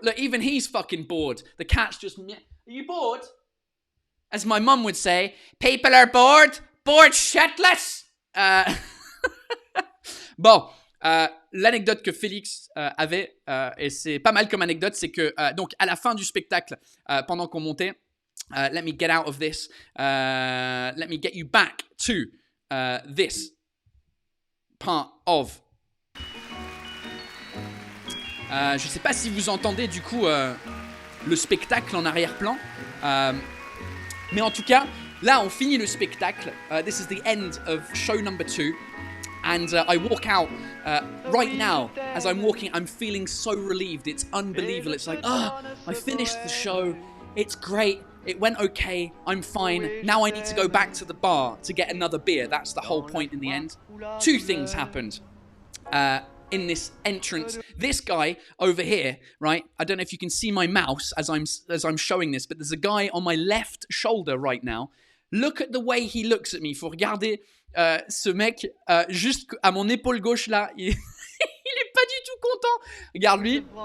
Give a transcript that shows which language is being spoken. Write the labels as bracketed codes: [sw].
[en] Look, even he's fucking bored. The cat's just. Are you bored? As my mum would say, people are bored. Bored shitless. [fr] Bon. L'anecdote que Félix avait, et c'est pas mal comme anecdote, c'est que donc à la fin du spectacle, pendant qu'on montait, [en] let me get out of this, let me get you back to this part of. [fr] Je sais pas si vous entendez du coup le spectacle en arrière-plan, mais en tout cas, là on finit le spectacle. [en] This is the end of show number 2. And I walk out right now. As I'm walking, I'm feeling so relieved. It's unbelievable. It's like, I finished the show. It's great. It went okay. I'm fine. Now I need to go back to the bar to get another beer. That's the whole point in the end. 2 things happened in this entrance. This guy over here, right? I don't know if you can see my mouse as I'm showing this, but there's a guy on my left shoulder right now. Look at the way he looks at me. [fr] Faut regarder ce mec juste à mon épaule gauche là. Il est pas du tout content. Regarde lui.